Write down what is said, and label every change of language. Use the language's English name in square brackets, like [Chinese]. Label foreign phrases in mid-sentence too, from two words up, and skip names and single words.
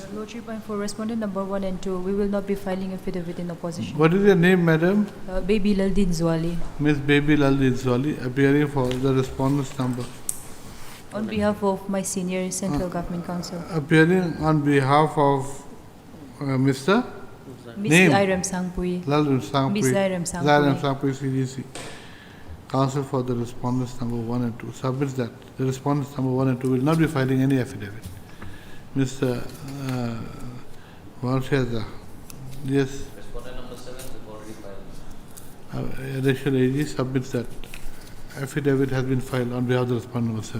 [English] Lordship, I'm for respondent number 1 and 2. We will not be filing affidavit in opposition. What is your name, madam? Baby Laldin Zwali. Miss Baby Laldin Zwali, appearing for the respondent's number. On behalf of my senior Central Government Council. Appearing on behalf of Mr. Miss Name? Iram Sangpui. Lalun Sangpui. Miss Iram Sangpui. Iram Sangpui, CGC. Counsel for the respondents number 1 and 2 submits that the respondents number 1 and 2 will not be filing any affidavit. Mr. Walsheza. Yes. Respondent number 7 is already filed. Additional AG submits that affidavit has been filed on behalf of the respondent number 7.